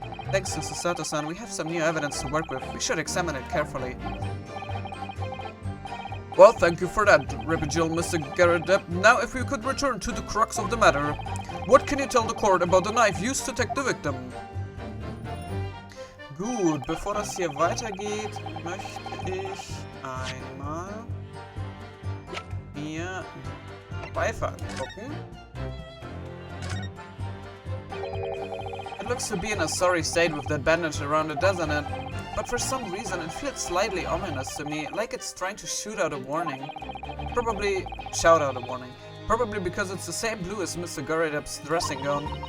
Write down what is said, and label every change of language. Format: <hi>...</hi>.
<en>Thanks to Susato-san, we have some new evidence to work with. We should examine it carefully. Well, thank you for that, Repagil, Mr. Garrideb. Now, if we could return to the crux of the matter. What can you tell the court about the knife used to attack the victim?</en> <de>Gut, bevor das hier weitergeht, möchte ich einmal mir die Pfeife angucken.</de> <en>It looks to be in a sorry state with that bandage around it, doesn't it? But for some reason it feels slightly ominous to me, like it's trying to shoot out a warning. Probably shout out a warning. Probably because it's the same blue as Mr. Garrideb's dressing gown.</en>